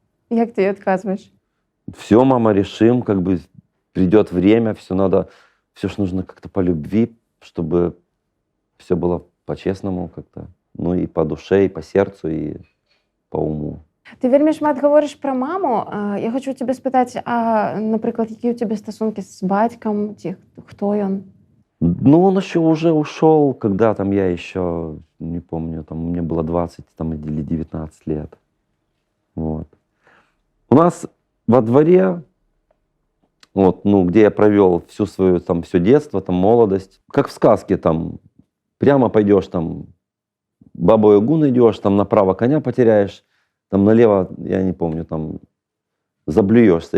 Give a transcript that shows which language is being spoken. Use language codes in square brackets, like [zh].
[ru] Як ты ей отказываешь? Все, мама, решим, как бы придет время, все надо, все ж нужно как-то по любви, чтобы все было по-честному как-то. Ну и по душе, и по сердцу, и по уму. [be] Ти вельмі шмат говориш про маму. [uk] Я хочу тебе спитати, а, наприклад, які у тебе стосунки з батьком? Хто він? [ru] Ну, он еще уже ушел, когда там я еще, не помню, там мне было 20 там, или 19 лет. Вот. У нас во дворе, вот, ну, где я провел всю свою, там, все детство, там, молодость, как в сказке, там, прямо пойдешь, там, Бабу-Ягу найдешь, там, направо коня потеряешь, там, налево, я не помню, там, заблюешься.